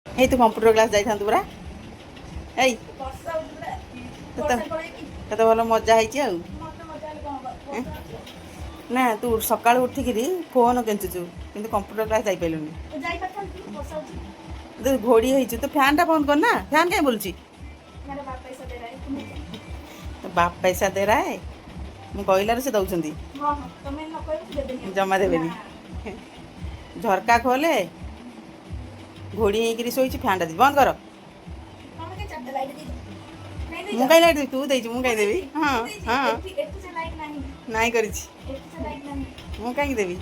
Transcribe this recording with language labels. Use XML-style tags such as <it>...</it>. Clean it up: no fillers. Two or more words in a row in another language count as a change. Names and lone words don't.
<or>এই ତୁ କମ୍ପ୍ୟୁଟର କ୍ଲାସ୍ ଯାଇଥାନ୍ତୁ ପରା। ଏଇ କେତେ ଭଲ ମଜା ହେଇଛି ଆଉ। ନା ତୁ ସକାଳୁ ଉଠିକିରି ଫୋନ୍ କେଞ୍ଚୁଛୁ କିନ୍ତୁ କମ୍ପ୍ୟୁଟର କ୍ଲାସ୍ ଯାଇପାରିଲୁନି। ତୁ ଘୋଡ଼ି ହେଇଛୁ ତୁ ଫ୍ୟାନ୍ଟା ବନ୍ଦ କର ନା। ଫ୍ୟାନ୍ କାହିଁ ବୋଲୁଛି?</or> <hi>तो बाप पैसा दे रहा है</hi> <or>ମୁଁ କହିଲାରୁ ସେ ଦଉଛନ୍ତି। ଜମା ଦେବେନି। ଝରକା ଖୋଲେ ଘୋଡ଼ି ହେଇକିରି ଶୋଇଛି ଫ୍ୟାନ୍ଟା ଦେବି ବନ୍ଦ କର। ମୁଁ କାହିଁ ଲାଇଟ୍ ଦେବି? ତୁ ଦେଇଛୁ ମୁଁ କାହିଁ ଦେବି? ହଁ ହଁ ନାଇଁ କରିଛି ମୁଁ କାହିଁକି ଦେବି?</or>